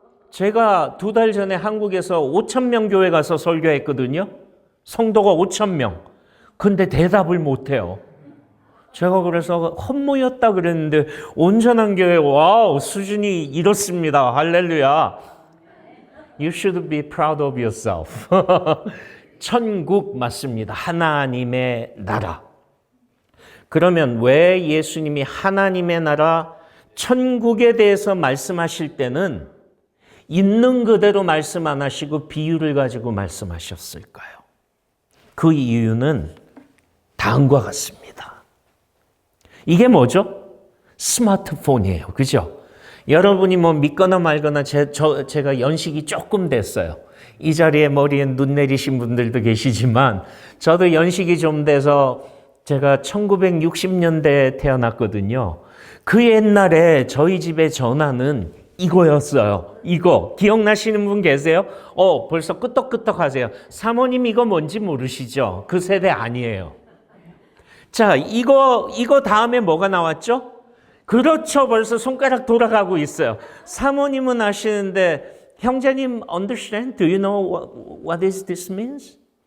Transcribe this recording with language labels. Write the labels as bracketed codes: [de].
[ko] 제가 2달 전에 한국에서 5,000명 교회 가서 설교했거든요. 성도가 5,000명. 근데 대답을 못해요. 제가 그래서 헛모였다 그랬는데 온전한 교회, 와우, 수준이 이렇습니다. 할렐루야. [en] You should be proud of yourself. [ko] 천국 맞습니다. 하나님의 나라. 그러면 왜 예수님이 하나님의 나라, 천국에 대해서 말씀하실 때는 있는 그대로 말씀 안 하시고 비유를 가지고 말씀하셨을까요? 그 이유는 다음과 같습니다. 이게 뭐죠? 스마트폰이에요. 그죠? 여러분이 뭐 믿거나 말거나 제가 연식이 조금 됐어요. 이 자리에 머리에 눈 내리신 분들도 계시지만 저도 연식이 좀 돼서 제가 1960년대에 태어났거든요. 그 옛날에 저희 집의 전화는 이거였어요. 이거. 기억나시는 분 계세요? 벌써 끄떡끄떡 하세요. 사모님 이거 뭔지 모르시죠? 그 세대 아니에요. 자, 이거 다음에 뭐가 나왔죠? 그렇죠. 벌써 손가락 돌아가고 있어요. 사모님은 아시는데, 형제님, understand? [en] Do you know what is this means?